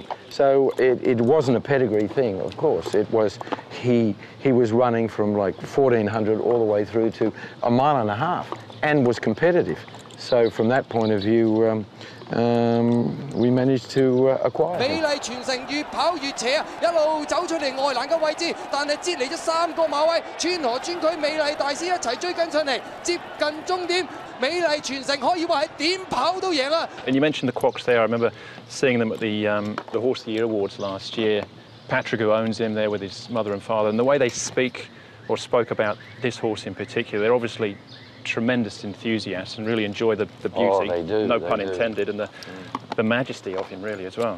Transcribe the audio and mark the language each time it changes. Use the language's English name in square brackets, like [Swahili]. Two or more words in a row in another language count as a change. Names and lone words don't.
[English] So it wasn't a pedigree thing, of course. It was, he was running from like 1400 all the way through to 1.5 miles and was competitive. So from that point of view, we managed to acquire him. [Cantonese] 美麗傳承越跑越斜啊，一路走出嚟外欄嘅位置，但係擠離咗3個馬位，穿河穿區美麗大師一齊追緊上嚟，接近終點。美麗傳承可以話係點跑都贏啊！ [English] And you mentioned the Quocks there. I remember seeing them at the Horse of the Year Awards last year. Patrick, who owns him, there with his mother and father, and the way they speak or spoke about this horse in particular, they're obviously tremendous enthusiasts and really enjoy the beauty, oh, they do, no they pun do. Intended, and the majesty of him really as well.